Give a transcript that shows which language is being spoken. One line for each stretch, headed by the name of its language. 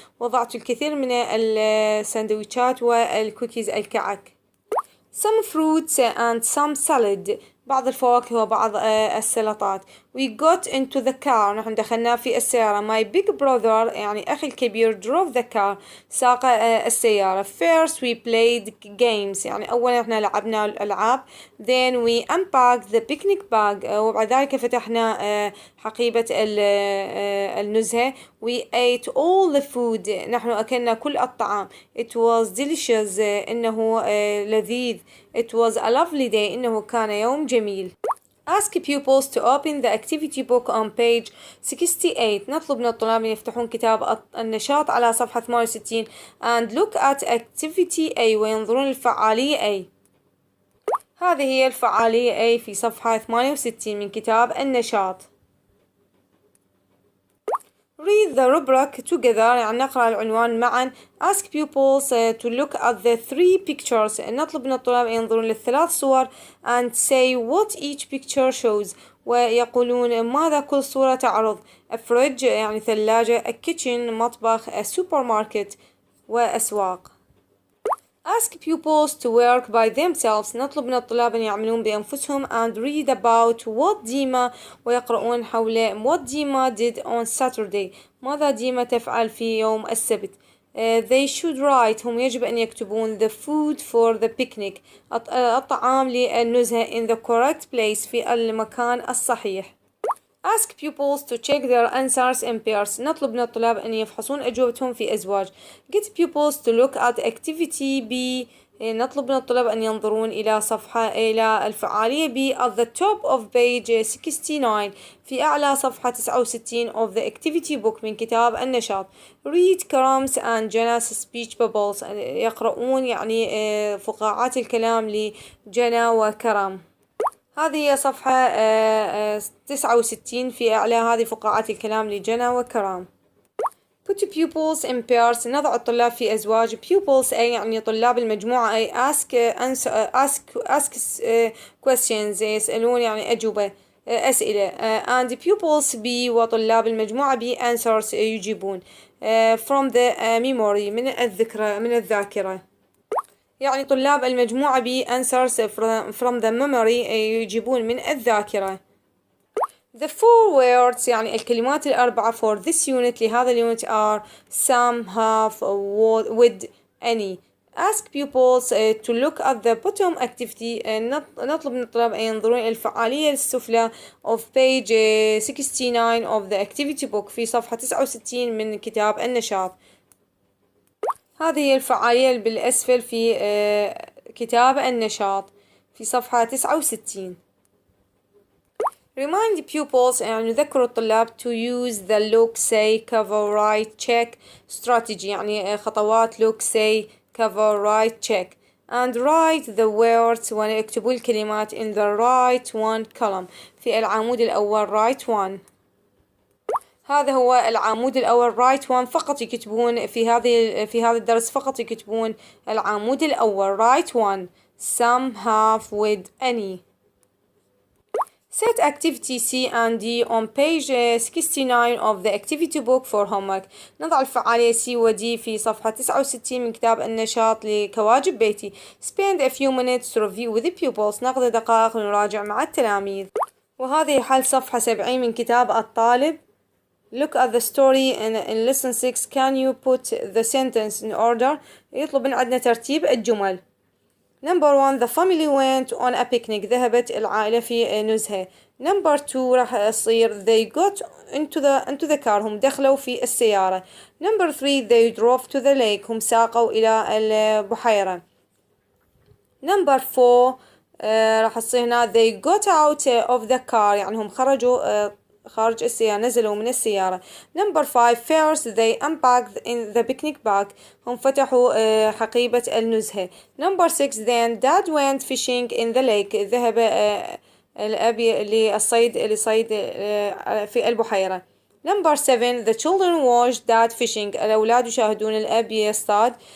Arabic: وضعت الكثير من السندويشات والكوكيز الكعك.
English: Some fruits and some salad.
Arabic: بعض الفواكه وبعض السلطات.
English: We got into the car.
Arabic: نحن دخلنا في السيارة.
English: My big brother
Arabic: يعني أخي الكبير
English: drove the car.
Arabic: ساق السيارة.
English: First we played games.
Arabic: يعني أولا احنا لعبنا الألعاب.
English: Then we unpacked the picnic bag.
Arabic: وبعد ذلك فتحنا حقيبة النزهة.
English: We ate all the food.
Arabic: نحن أكلنا كل الطعام.
English: It was delicious.
Arabic: إنه لذيذ.
English: It was a lovely day.
Arabic: إنه كان يوم جميل.
English: Ask pupils to open the activity book on page 68.
Arabic: نطلب من الطلاب أن يفتحون كتاب النشاط على صفحة 68
English: and look at activity A
Arabic: وينظرون للفعالية A. هذه هي الفعالية A في صفحة 68 من كتاب النشاط.
English: Read the rubric together.
Arabic: يعني نقرأ العنوان معا.
English: Ask pupils to look at the 3 pictures.
Arabic: نطلب من الطلاب أن ينظرون للثلاث صور
English: and say what each picture shows.
Arabic: ويقولون ماذا كل صورة تعرض.
English: A fridge
Arabic: يعني ثلاجة.
English: A kitchen مطبخ. A supermarket وأسواق. Ask pupils to work by themselves.
Arabic: نطلب من الطلاب أن يعملون بأنفسهم
English: and read about what
Arabic: ديما ويقرؤون حول what ديما
English: did on Saturday.
Arabic: ماذا ديما تفعل في يوم السبت.
English: They should write.
Arabic: هم يجب أن يكتبون
English: the food for the picnic.
Arabic: الطعام للنزهة
English: in the correct place
Arabic: في المكان الصحيح.
English: Ask pupils to check their answers in pairs.
Arabic: نطلب من الطلاب أن يفحصون أجوبتهم في أزواج.
English: Get pupils to look at activity B.
Arabic: نطلب من الطلاب أن ينظرون إلى الفعالية B
English: at the top of page 69
Arabic: في أعلى صفحة 69
English: of the activity book
Arabic: من كتاب النشاط.
English: Read Karam's and Jana's speech bubbles.
Arabic: يقرؤون يعني فقاعات الكلام لجنا وكرم. هذه هي صفحة 69 في أعلى هذه فقاعات الكلام لجنا وكرام.
English: Put pupils in pairs.
Arabic: نضع الطلاب في أزواج.
English: Pupils A
Arabic: يعني طلاب المجموعة A.
English: Ask questions.
Arabic: يسألون يعني أجوبة أسئلة.
English: And pupils B
Arabic: وطلاب المجموعة B
English: answers
Arabic: يجيبون.
English: From the memory
Arabic: من الذاكرة. يعني طلاب المجموعة B
English: answers from the memory
Arabic: يجيبون من الذاكرة.
English: The 4 words
Arabic: يعني الكلمات الأربعة
English: for this unit
Arabic: لهذا اليونت
English: are some, half, with, any. Ask pupils to look at the bottom activity.
Arabic: نطلب من الطلاب أن ينظرون إلى الفعالية السفلى
English: of page 69 of the activity book
Arabic: في صفحة 69 من كتاب النشاط. هذه هي الفعالية بالأسفل في كتاب النشاط في صفحة 69.
English: Remind pupils
Arabic: يعني نذكر الطلاب
English: to use the look, say, cover, write, check strategy
Arabic: يعني خطوات
English: look, say, cover, write, check and write the words
Arabic: ويكتبوا الكلمات
English: in the right one column
Arabic: في العمود الأول
English: right one.
Arabic: هذا هو العمود الأول
English: right one
Arabic: فقط يكتبون في هذا الدرس فقط يكتبون العمود الأول right one some, half, with, any.
English: Set activity C and D on page 69 of the activity book for homework.
Arabic: نضع الفعالية C و D في صفحة 69 من كتاب النشاط لكواجب بيتي.
English: Spend a few minutes to review with the pupils.
Arabic: نقضي دقائق نراجع مع التلاميذ. وهذه حل صفحة 70 من كتاب الطالب.
English: Look at the story in lesson 6. Can you put the sentence in order?
Arabic: يطلب من عندنا ترتيب الجمل.
English: Number 1 the family went on a picnic.
Arabic: ذهبت العائلة في نزهة.
English: Number 2
Arabic: راح يصير
English: they got into the car.
Arabic: هم دخلوا في السيارة.
English: Number 3 they drove to the lake.
Arabic: هم ساقوا إلى البحيرة.
English: Number 4
Arabic: راح يصير هنا
English: they got out of the car.
Arabic: يعني هم خرجوا خارج السيارة نزلوا من السيارة.
English: Number 5 first they unpacked in the picnic bag.
Arabic: هم فتحوا حقيبة النزهة.
English: Number 6 then dad went fishing in the lake.
Arabic: ذهب الأب لصيد في البحيرة.
English: Number 7 the children watched dad fishing.
Arabic: الأولاد يشاهدون الأب يصطاد.